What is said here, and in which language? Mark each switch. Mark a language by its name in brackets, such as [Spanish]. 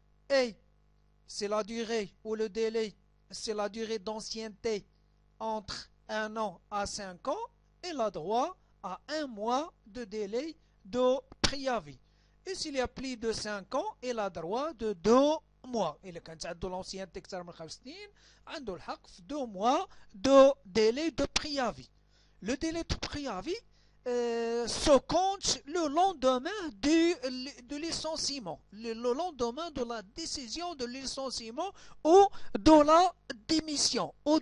[French] Et c'est la durée ou le délai, c'est la durée d'ancienneté entre 1 an à 5 ans, il a droit à 1 mois de délai de préavis. Et s'il y a plus de 5 ans, il a droit de 2 mois. [Arabic] إذا كانت عنده l'ancienneté أكثر من 5 سنين, عنده الحق في [French] 2 mois de délai de préavis. Le délai de préavis se compte le lendemain du licenciement, le lendemain de la décision de licenciement ou de la démission.